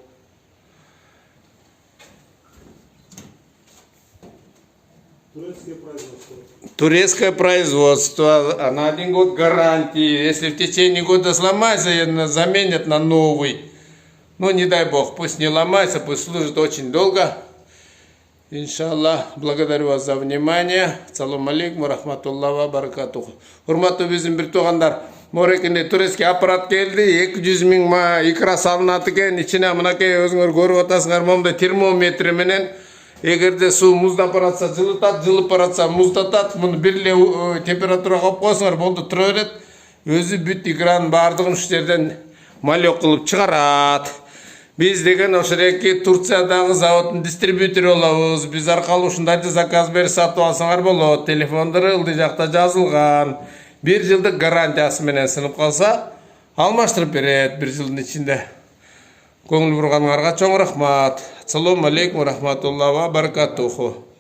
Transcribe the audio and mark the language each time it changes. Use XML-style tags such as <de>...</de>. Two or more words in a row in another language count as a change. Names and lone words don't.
<ru>Турецкое производство, на 1 год гарантии. Если в течение года сломается, заменят на новый. Ну, не дай бог, пусть не ломается, пусть служит очень долго. Иншаллах, благодарю вас за внимание.</ru> <ar>السلام عليكم ورحمة الله وبركاته.</ar> <ky>Урматтуу биздин бир туугандар, морекинде</ky> <ru>турецкий аппарат</ru> <ky>келди. 200 000 икра салынат экен. Ичине мынакей өзүңөр көрүп атасыңар, момундай термометр менен. Эгерде суу муздап баратса жылытат, жылып баратса муздатат. Муну бир эле температурага коюп койсоңор болду, тура берет. Өзү бүт икранын баардыгын ушул жерден малек кылып чыгарат. Биз деген ошол эки Турциядагы заводдун дистрибьютору болобуз. Биз аркылуу ушундай заказ берип сатып алсаңар болот. Телефондору ылдый жакта жазылган. 1 жылдык гарантиясы менен сынып калса, алмаштырып берет 1 жылдын ичинде. Көңүл бурганыңарга чоң рахмат.</ky> <ar>السلام عليكم ورحمة الله وبركاته.</ar>